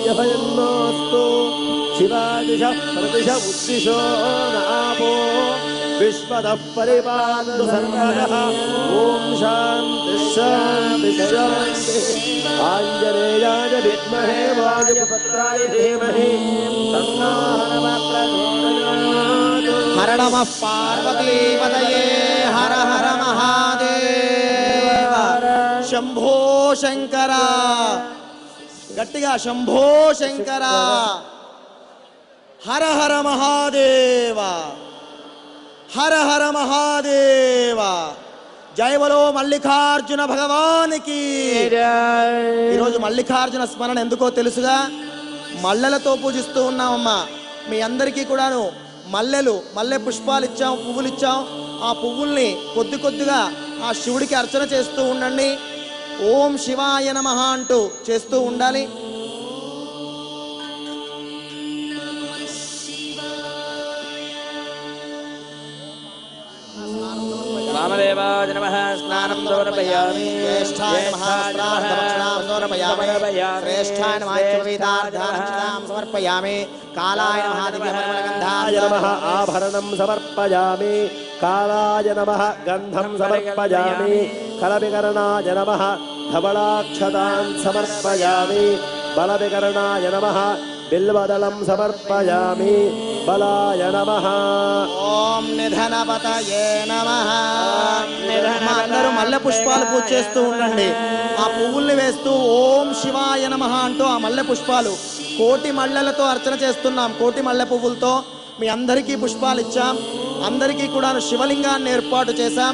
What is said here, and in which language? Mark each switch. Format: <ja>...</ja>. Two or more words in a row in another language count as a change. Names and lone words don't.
<sa>देव्यभयन्नोऽस्तु शिवादिशः प्रतिश उद्दिशो नापो विश्वतः परिपालतु सर्वदा ॐ शान्ति शान्ति शान्ति आञ्जनेयाय विद्महे वायुपुत्राय धीमहि तन्नो हनुमः प्रचोदयात् हर नमः पार्वतीपतये हर हर महादेव शंभो शंकर गट्टिगा शंभो शंकर हर हर</sa> <hi>महादेव हर हर महादेव जय बोलो</hi> <te>మల్లికార్జున భగవానికి ఈరోజు మల్లికార్జున స్మరణ ఎందుకో తెలుసుగా మల్లెలతో పూజిస్తూ ఉన్నామమ్మా మీ అందరికీ కూడాను మల్లె పుష్పాలు ఇచ్చాం పువ్వులు ఇచ్చాం ఆ పువ్వుల్ని కొద్ది కొద్దిగా ఆ శివుడికి అర్చన చేస్తూ ఉండండి</te> <sa>ఓం శివాయ నమః</sa> <te>అంటూ చేస్తూ ఉండాలి</te> <sa>वामदेवाय नमः स्नानं समर्पयामि ज्येष्ठाय नमः स्नानं समर्पयामि श्रेष्ठाय नमः चतुर्वेदार्धानं समर्पयामि कालाय नमः दिव्यमलगन्धाय नमः आभरणं समर्पयामि कालाय नमः गन्धं समर्पयामि कलविकरणाय नमः धवलाक्षतान् समर्पयामि बलविकरणाय नमः बिल्वदलं समर्पयामि बलाय नमः ఓం నిధనపతయే నమః</sa> <te>అందరూ మల్లె పుష్పాలు పూజ చేస్తూ ఉండండి ఆ పువ్వుల్ని వేస్తూ</te> <sa>ఓం శివాయ నమః</sa> <te>అంటూ ఆ మల్లె పుష్పాలు కోటి మల్లెలతో అర్చన చేస్తున్నాం కోటి మల్లె పువ్వులతో మీ అందరికీ పుష్పాలు ఇచ్చాం అందరికీ కూడా శివలింగాన్ని ఏర్పాటు చేశాం</te>